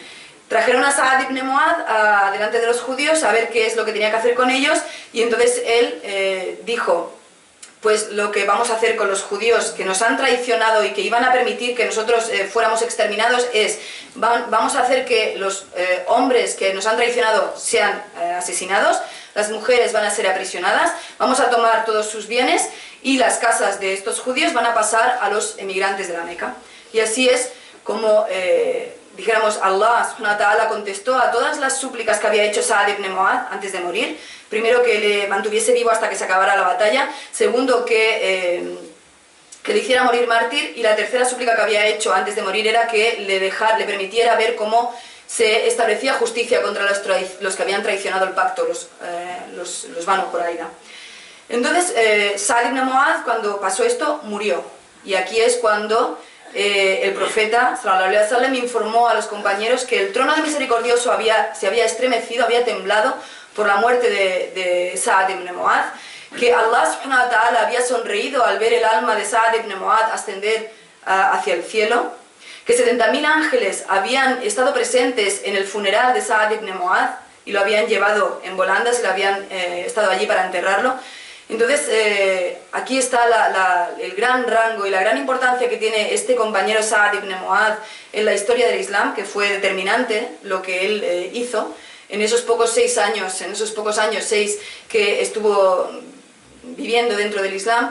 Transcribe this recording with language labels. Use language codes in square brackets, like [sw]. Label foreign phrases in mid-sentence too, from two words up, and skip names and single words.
[es] Trajeron a Sa'd ibn Mu'adh delante de los judíos a ver qué es lo que tenía que hacer con ellos, y entonces él dijo: pues lo que vamos a hacer con los judíos que nos han traicionado y que iban a permitir que nosotros fuéramos exterminados es, vamos a hacer que los hombres que nos han traicionado sean asesinados, las mujeres van a ser aprisionadas, vamos a tomar todos sus bienes y las casas de estos judíos van a pasar a los emigrantes de la Meca. Y así es como dijéramos, [ar] الله سبحانه وتعالى [es] contestó a todas las súplicas que había hecho Sa'd ibn Mu'adh antes de morir. Primero, que le mantuviese vivo hasta que se acabara la batalla. Segundo, que le hiciera morir mártir. Y la tercera súplica que había hecho antes de morir era que le permitiera ver cómo se establecía justicia contra los que habían traicionado el pacto, los Banu Qurayza. Entonces, Sa'd ibn Mu'adh, cuando pasó esto, murió. Y aquí es cuando el profeta [ar] صلى الله عليه وسلم [es] informó a los compañeros que el trono de misericordioso se había estremecido, había temblado por la muerte de Sa'd ibn Mu'adh, que [ar] الله سبحانه وتعالى [es] había sonreído al ver el alma de Sa'd ibn Mu'adh ascender hacia el cielo, que 70.000 ángeles habían estado presentes en el funeral de Sa'd ibn Mu'adh y lo habían llevado en volandas y lo habían estado allí para enterrarlo. Entonces, aquí está el gran rango y la gran importancia que tiene este compañero Sa'd ibn Mu'adh en la historia del Islam, que fue determinante lo que él hizo en esos pocos 6 años, que estuvo viviendo dentro del Islam.